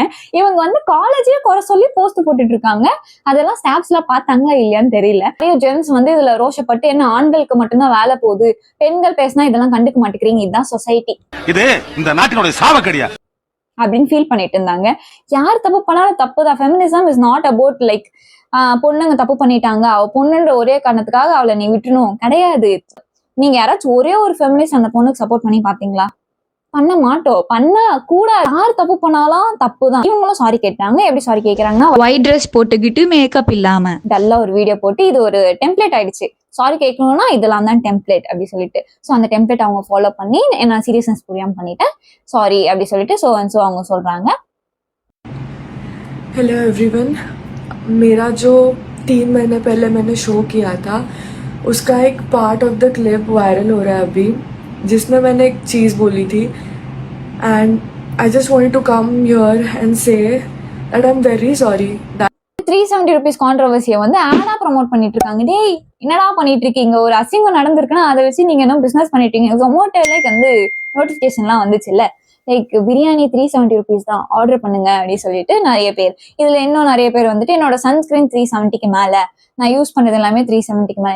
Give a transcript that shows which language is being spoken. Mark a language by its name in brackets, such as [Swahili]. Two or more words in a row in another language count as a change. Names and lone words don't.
[Tamil] இவங்க வந்து காலேஜே குறை சொல்லி போஸ்ட் போட்டுட்டு இருக்காங்க. அதெல்லாம் ஸ்டாஃப்ஸ் எல்லாம் பார்த்தாங்களா இல்லையான்னு தெரியல. நிறைய ஜென்ஸ் வந்து இதுல ரோஷப்பட்டு என்ன ஆண்களுக்கு மட்டும்தான் வேலை போகுது, பெண்கள் பேசினா இதெல்லாம் கண்டுக்க மாட்டேங்கிறீங்க, இதுதான் சொசைட்டி, இது இந்த நாட்டினுடைய சாவக்கடியா அப்படின்னு ஃபீல் பண்ணிட்டு இருந்தாங்க. யார் தப்பு பண்ணாலும் தப்பு தான். [English] feminism is not about like [Tamil] பொண்ணுங்க தப்பு பண்ணிட்டாங்க, அவ பொண்ணுன்ற ஒரே காரணத்துக்காக அவளை நீ விட்டுணும் கிடையாது. நீங்க யாராச்சும் ஒரே ஒரு ஃபெமினிஸ்ட் அந்த பொண்ணுக்கு சப்போர்ட் பண்ணி பாத்தீங்களா? பண்ண மாட்டோம், பண்ண கூட. யார் தப்பு பண்ணாலும் தப்பு தான். இவங்களும் சாரி கேட்டாங்க. எப்படி சாரி கேட்கறாங்கன்னா, [English] white dress [Tamil] போட்டுக்கிட்டு மேக்கப் இல்லாம டல்லா ஒரு வீடியோ போட்டு இது ஒரு டெம்ப்ளேட் ஆயிடுச்சு. சாரி கேட்கணும்னா இதெல்லாம் தான் டெம்ப்ளேட் அப்படி சொல்லிட்டு, ஸோ அந்த டெம்ப்ளேட் அவங்க ஃபாலோ பண்ணி நான் சீரியஸ்னஸ் புரியாம பண்ணிட்டேன், சாரி அப்படி சொல்லிட்டு ஸோ அவங்க சொல்றாங்க. [English] hello everyone, [Hindi] मेरा जो 3 महीने पहले मैंने शो किया था उसका एक [English] part of the clip viral [Hindi] हो रहा है अभी, जिसमें मैंने एक चीज़ बोली थी [English] and I just wanted to come here and say that I am very sorry. [Tamil] 370 rupees கான்ட்ரவர்சியை வந்து ஆடா ப்ரமோட் பண்ணிட்டு இருக்காங்க. டேய் என்னடா பண்ணிட்டு இருக்கீங்க? ஒரு அசிங்கம் நடந்திருக்குன்னா அதை வச்சு நீங்க என்ன பிசினஸ் பண்ணிட்டு இருக்கீங்க? Zomato வந்து நோட்டிபிகேஷன்லாம் வந்துச்சுல்ல, லைக் பிரியாணி 370 rupees தான், ஆர்டர் பண்ணுங்க அப்படின்னு சொல்லிட்டு நிறைய பேர். இதுல இன்னும் நிறைய பேர் வந்துட்டு என்னோட சன்ஸ்கிரீன் 370க்கு மேல, நான் யூஸ் பண்ணது எல்லாமே 370க்கு மேல.